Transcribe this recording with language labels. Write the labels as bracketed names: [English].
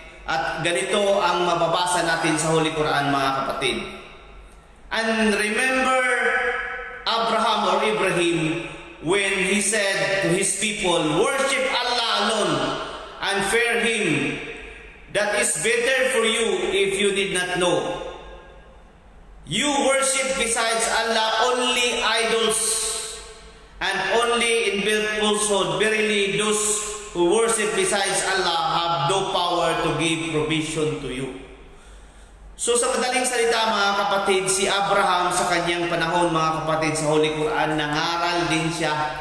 [Filipino] At ganito ang mababasa natin sa Holy Quran, mga kapatid. [English] And remember Abraham or Ibrahim when he said to his people, worship Allah alone and fear Him. That is better for you if you did not know. You worship besides Allah only idols and only in built falsehood. Verily, those who worship besides Allah have no power to give provision to you. [Filipino] So sa madaling salita mga kapatid, si Abraham sa kanyang panahon mga kapatid sa Holy Quran, nangaral din siya.